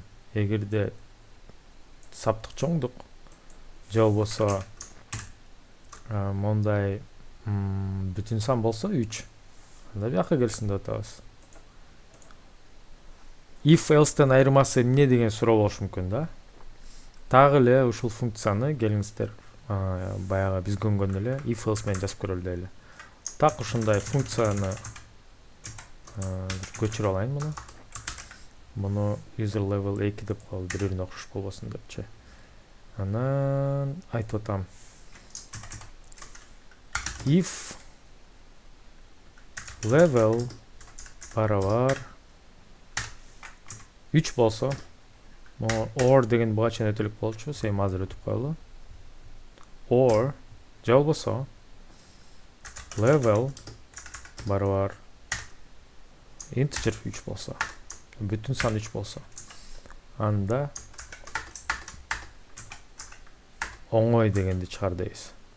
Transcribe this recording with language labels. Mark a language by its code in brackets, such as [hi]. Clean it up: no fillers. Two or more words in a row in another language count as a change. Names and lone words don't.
[ky] Эгерде саптык чоңдук же болбосо мондай бүтүн сан болсо 3. Анда бияка келсин деп атабыз. [en] If else'тен [ky] айырмасы эмне деген суроо болушу мүмкүн да. Дагы эле ушул функцияны келиңиздер баягы биз көргөн эле [en] if else [ky] менен жазып көрөлү дейли. Так ушундай функцияны көчүрүп алайын муну. Муну [en] user level [ky] 2 деп коелу, бири-бирине окшош болбосун депчи. Анан айтып атам. [en] If level [ky] барабар 3 болсо, or деген буга чейин өтөлүк болчу, сен азыр өтүп коелу. Or же болбосо level барабар integer 3 болсо, бүтүн сан 3 болсо, анда оңой дегенди чыгар дейбиз.